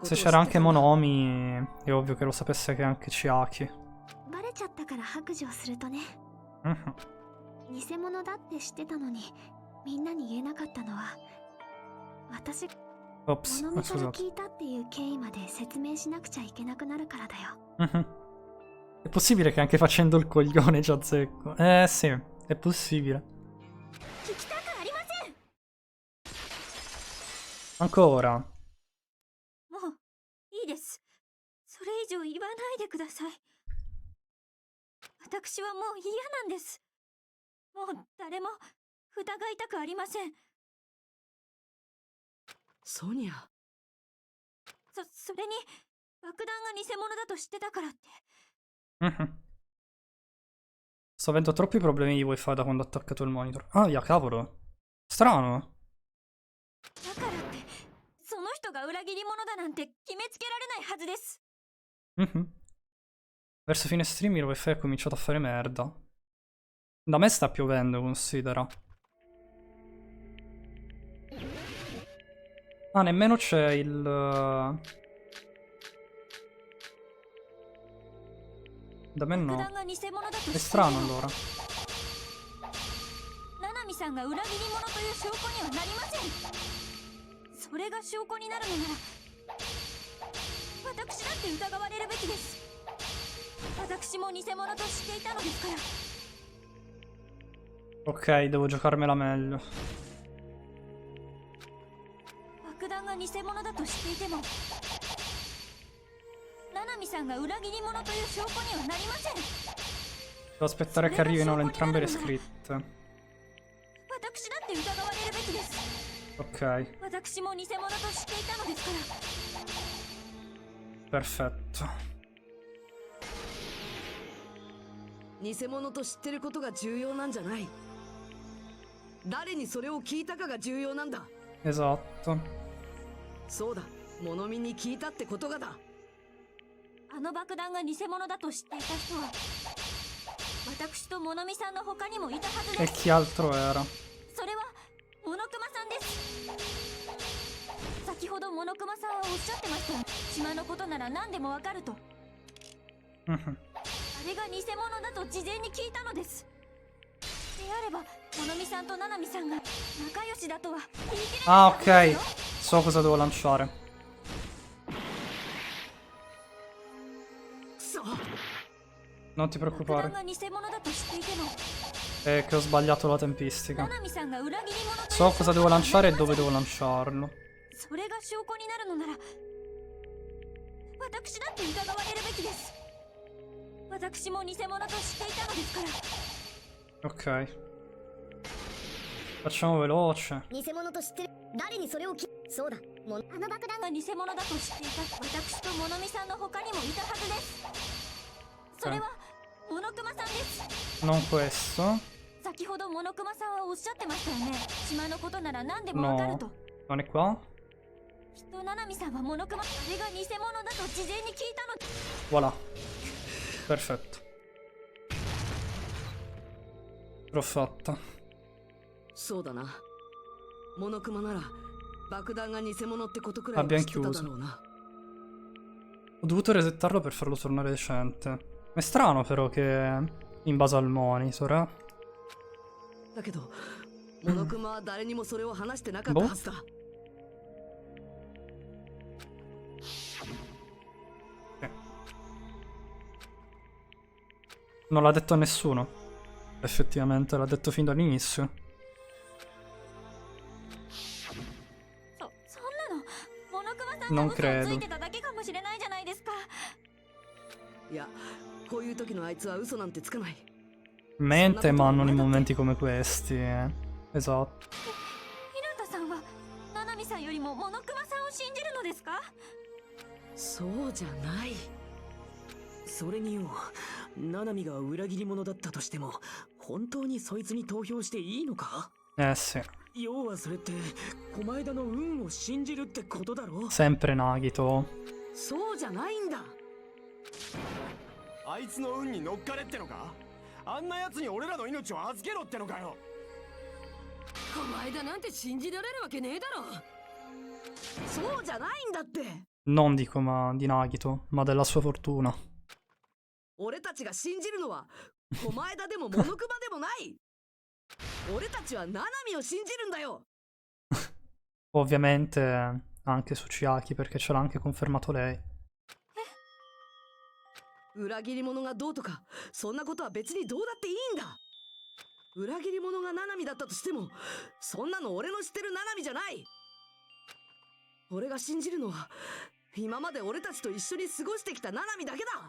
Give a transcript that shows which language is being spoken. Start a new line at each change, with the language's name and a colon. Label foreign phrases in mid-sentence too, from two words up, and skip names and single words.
Italian: Se
Japanese: を知って
Italian: c'era
Japanese: た
Italian: anche
Japanese: んだ。
Italian: Monomi, è ovvio che lo sapesse che anche Chiaki.
Japanese: バレちゃったから白状するとね、 Mhm. 偽物だって知ってたのにみんなに言えなかったのは、私
Italian: Ops,
Japanese: 物見から
Italian: scusate.
Japanese: 聞いたっていう経緯まで説明しなくちゃいけなくなるからだよ。 Mhm.
Italian: È possibile che anche facendo il coglione ci azzecco? Sì, è possibile.
Japanese: 聞きたくありません。
Italian: Ancora.
Japanese: もういいです。それ以上言わないでください。私はもう嫌なんです。もう誰も疑いたくありません。ソニア。それに爆弾が偽物だと知ってたからって。 Mhm.
Italian: Sto avendo troppi problemi di wifi da quando ho attaccato il monitor. Ah, via, cavolo. Strano.
Japanese: だからってその人が裏切り者だなんて決めつけられないはずです。 Mhm.
Italian: Verso fine stream il wifi ha cominciato a fare merda. Da me sta piovendo, considera. Ah, nemmeno c'è il... Da me
Japanese: 爆
Italian: no.
Japanese: 弾が偽物だと知ってい
Italian: È
Japanese: て
Italian: strano
Japanese: も
Italian: allora.
Japanese: ナナミさんが裏切り者という証拠にはなりません。それが証拠になるのなら私だって疑われるべきです。私も偽物と知っていたのですから。
Italian: Ok, devo giocarmela meglio.
Japanese: 爆弾が偽物だと知っていてもナナミさんが裏切り者という証拠にはなりません。
Italian: Devo aspettare che arrivino entrambe le scritte.
Japanese: 私だって疑われるべきです。
Italian: Ok,
Japanese: 私も偽物と知っていたのですから。
Italian: perfetto.
Japanese: 偽物と知ってることが重要なんじゃない。誰にそれを聞いたかが重要なんだ。
Italian: Esatto.
Japanese: そうだ、物見に聞いたってことがだ。あの爆弾が偽物だと知っていた人は私と物見さんの他にもいたはず
Italian: E
Japanese: です。
Italian: chi altro era?
Japanese: それはモノクマさんです。先ほどモノクマさんはおっしゃってました。島のことなら何でもわかると。 Mhm. あれが偽物だと事前に聞いたのです。であれば物見さんとナナミさんが仲良しだとは言い切れない
Italian: Ah,
Japanese: はずです
Italian: ok.
Japanese: よ。
Italian: So cosa devo lanciare.
Japanese: くそ。
Italian: Non ti
Japanese: 爆弾
Italian: preoccupare.
Japanese: が偽物だと知っていても
Italian: È che ho sbagliato la tempistica.
Japanese: ナナミさんが裏切り者という
Italian: So cosa
Japanese: 証
Italian: devo
Japanese: 拠にはなり
Italian: lanciare e
Japanese: ません。
Italian: dove devo lanciarlo.
Japanese: それが証拠になるのなら私だって疑われるべきです。私も偽物と知っていたのですから。
Italian: Ok. Facciamo veloce.
Japanese: 偽物と知ってる。誰にそれをそうだ。あの爆弾が偽物だと知っていた私と物見さんの他にもいたはずです。それはモノクマさんです。
Italian: Non questo.
Japanese: 先ほどモノクマさんはおっしゃってましたよね。島のことなら何でもわかる
Italian: No.
Japanese: と。
Italian: Non è qua?
Japanese: きっとナナミさんはモノクマ、あれが偽物だと事前に聞いたの。
Italian: Voilà. Perfetto. L'ho fatta.
Japanese: そうだな。モノクマなら爆弾が偽物ってことくらいは
Italian: Abbiamo
Japanese: 知ってただ
Italian: chiuso.
Japanese: ろうな。
Italian: Ho dovuto resettarlo per farlo tornare decente. È strano però che in base al monitor, eh?
Japanese: だけどモノクマは誰にもそれを話してなかったはずだ。
Italian: Non l'ha detto a nessuno. Effettivamente, l'ha detto fin dall'inizio.
Japanese: そんなのモノクマさんが
Italian: Non
Japanese: 嘘をつ
Italian: credo.
Japanese: いてただけかもしれないじゃないですか。いや、こういう時のあいつは嘘なんてつかない。
Italian: Mente, ma non in momenti come questi, eh. Esatto.
Japanese: ひなたさんはナナミさんよりもモノクマさですか？そうじゃない。それによ、ナナミが裏切り者だったとしても本当にそいつに投票していいのか？
Italian: Sì.
Japanese: 要はそれって狛枝の運を信じるってことだろ？
Italian: Sempre Nagito.
Japanese: そうじゃないんだ。あいつの運に乗っかれってのか？あんな奴に俺らの命を預けろってのかよ。狛枝なんて信じられるわけねえだろ。そうじゃないんだって。
Italian: Non dico ma di Nagito, ma della sua fortuna.
Japanese: 俺たちが信じるのは狛枝でもモノクマでもない。俺たちはナナミを信じるんだよ。
Italian: Ovviamente anche su Chiaki, perché ce l'ha anche confermato lei.
Japanese: 裏切り者がどうとかそんなことは別にどうだっていいんだ。裏切り者がナナミだったとしてもそんなの俺の知ってるナナミじゃない。俺が信じるのは今まで俺たちと一緒に過ごしてきたナナミだけだ。